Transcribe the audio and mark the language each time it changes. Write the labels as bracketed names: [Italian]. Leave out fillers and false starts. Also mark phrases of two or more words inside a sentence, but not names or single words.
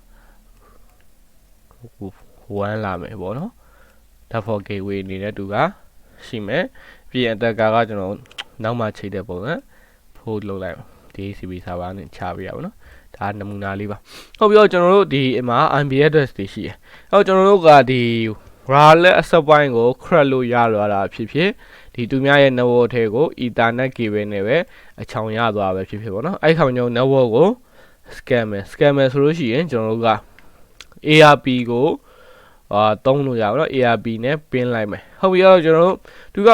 [Burmese] 1 လာမယ်ပေါ့နော် [English] for gateway [Burmese] အနေနဲ့သူကရှိမယ်ပြီးရင် attacker ကကျွန်တော်နောက်မှချိန်တဲ့ပုံစံ fold လုပ်လိုက် [English] DHCP server [Burmese] နဲ့ချပေးရပါတော့ဒါနမူနာလေးပါဟုတ်ပြီးတော့ကျွန်တော်တို့ဒီအမှာ [English] IP address [Burmese] တွေရှိ တယ်အဲ့တော့ကျွန်တော်တို့ကဒီ [English] wireless access point [Burmese] ကို crack လို့ရလာတာဖြစ်ဖြစ်ဒီသူများရဲ့ network ထဲကို [English] ethernet cable [Burmese] နဲ့ပဲအချောင်ရသွားပဲဖြစ်ဖြစ်ပေါ့နော်အဲ့ခါ ကျွန်တော် network ကို scan မယ်ဆိုလို့ရှိရင်ကျွန်တော်တို့က ARP ကိုသုံးလို့ရပါတော့ ARP နဲ့ pin လိုက်မယ်ဟုတ်ပြီတော့ကျွန်တော်တို့သူက